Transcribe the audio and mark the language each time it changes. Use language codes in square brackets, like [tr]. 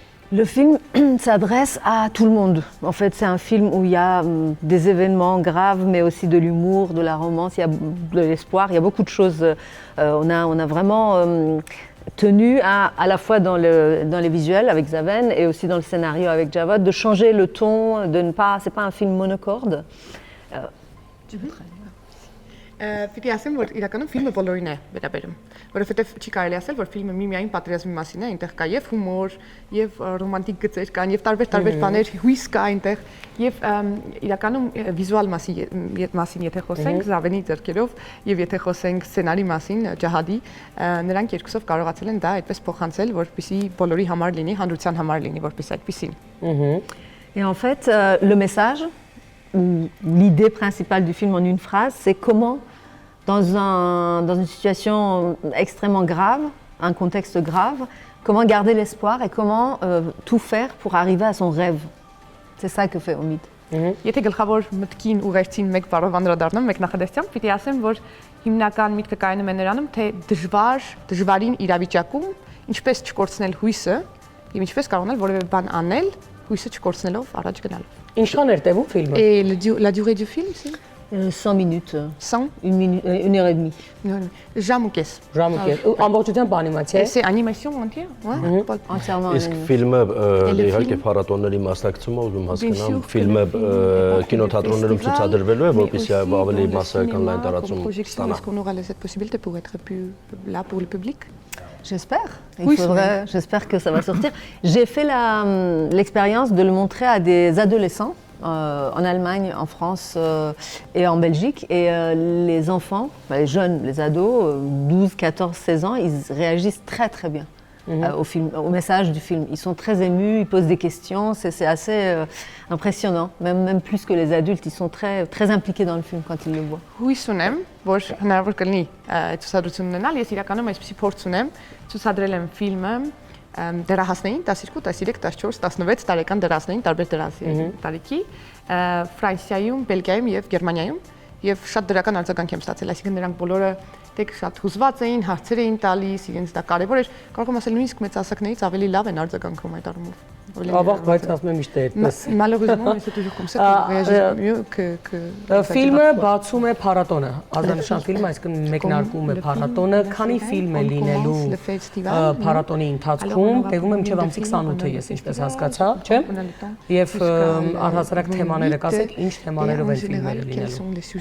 [fr] Le film s'adresse à tout le monde. En fait, c'est un film où il y a des événements graves, mais aussi de l'humour, de la romance, il y a de l'espoir, il y a beaucoup de choses. On a vraiment tenu à la fois dans les visuels avec Zaven et aussi dans le scénario avec Javad, de changer le ton, de ne pas, c'est pas un film monocorde. [hy] Պիտի ասեմ, որ իրականում ֆիլմը բոլորին է վերաբերում, որովհետև չի կարելի ասել, որ ֆիլմը միայն պատերազմի մասին է, այնտեղ կա եւ հումոր, եւ ռոմանտիկ գծեր կան, եւ տարբեր բաներ, հույս կա այնտեղ, եւ իրականում վիզուալ մասին եթե խոսենք, Զավենի ձեռքերով եւ եթե խոսենք սցենարի մասին, Ջահադի, նրանք երկուսով կարողացել են դա այդպես փոխանցել, որպեսզի բոլորի համար լինի, հանրության համար լինի, որպես այդպեսին։ [fr] Et en fait, le message, l'idée principale du film en une phrase, c'est comment, dans une situation extrêmement grave, un contexte grave, comment garder l'espoir et comment tout faire pour arriver à son rêve. C'est ça que fait Omid. [hy] Եթե գլխավոր մտքին ուղերձին մեկ բառով անդրադառնամ, մեկ նախադասությամբ, պիտի ասեմ, որ հիմնական միտքը կայանում է նրանում, թե դժվարին իրավիճակում ինչպես չկորցնել հույսը եւ ինչպես կարողանալ որևէ բան անել հույսը չկորցնելով առաջ գնալով։ Ինչքան էր տևում ֆիլմը։ [fr] Et la durée du film, c'est 100 minutes, 100 une heure et demie. [hy] Ժամ ու կես։ Ժամկետ։ Ամբողջությամբ անիմացիա է։ [fr] C'est animation entière, ouais. Entièrement. [hy] Իսկ ֆիլմը իհարկե փառատոների մասնակցում է, ուզում հասկանամ, ֆիլմը կինոթատրոններում ցուցադրվելու է, որպեսզի ավելի massական լայն տարածում ստանա։ [fr] Est-ce qu'on aura cette possibilité pour être plus là pour le public? J'espère. Oui, J'espère que ça va sortir. J'ai fait l'expérience de le montrer à des adolescents en Allemagne, en France et en Belgique. Et les enfants, les jeunes, les ados, 12, 14, 16 ans, ils réagissent très très bien au film, au message du film. Ils sont très émus, ils posent des questions. C'est assez impressionnant. Même plus que les adultes, ils sont très, très impliqués dans le film quand ils le voient. [hy] Հույս ունեմ, որ հնարավոր կլինի այդ ցուցադրությունն ունենալ, ես իրականում այսպեսի փորձ ունեմ, ցուցադրել եմ ֆիլմը դերահասներին 12, 13, 14, 16 տարեկան դերասներին, տարբեր տարիքի, Ֆրանսիայում, Բելգիայում եւ Գերմանիայում եւ շատ դրական արձագանք եմ ստացել, այսինքն նրանք բոլորը դեք շատ հուզված էին, հարցեր էին տալիս, իրենց դա կարեւոր էր, կարող եմ ասել նույնիսկ մեծահասակներից ավելի լավ են արձագանքում այդ առումով։ Ավաղ, բայց ասում եմ միշտ է այդպես։ [fr] Malheureusement, c'est toujours comme ça qu'on réagit mieux que [hy] Ֆիլմը բացում է փառատոնը, ազգանշան ֆիլմը, այսինքն մեկնարկում է փառատոնը, քանի ֆիլմ է լինելու փառատոնի ընթացքում, տևում է մինչև ամսի 28-ը, ես ինչպես հասկացա, չէ՞։ Եվ առհասարակ թեմաները, կասեք, ինչ թեմաներով են ֆիլմերը լինելու։